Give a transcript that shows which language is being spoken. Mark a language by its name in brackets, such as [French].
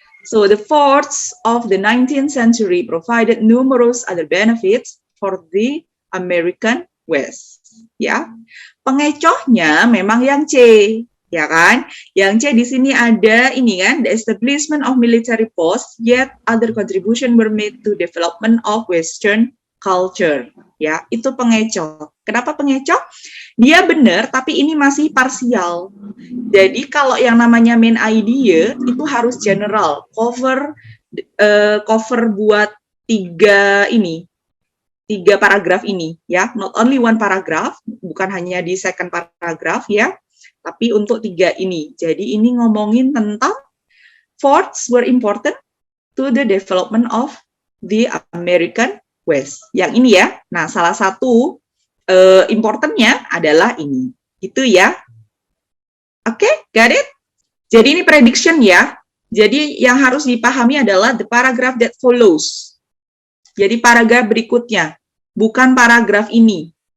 [English] So the forts of the 19th century provided numerous other benefits for the American West, [Indonesian] ya. Pengecohnya memang yang C, ya kan? Yang C di sini ada ini kan, [English] the establishment of military posts, yet other contribution were made to development of Western culture, ya. [Indonesian] Itu pengecoh. Kenapa pengecoh? Dia benar, tapi ini masih parsial. Jadi kalau yang namanya main idea itu harus general, cover buat tiga paragraf ini ya, [English] not only one paragraph, [Indonesian] bukan hanya di second paragraph ya, tapi untuk tiga ini. Jadi ini ngomongin tentang [English] forts were important to the development of the American West. [Indonesian] Yang ini ya. Nah, salah satu importantnya adalah ini. Itu ya. Oke, [English] got it? [Indonesian] Jadi ini prediction ya. Jadi yang harus dipahami adalah [English] the paragraph that follows. [Indonesian] Jadi paragraf berikutnya. Bukan paragraf ini.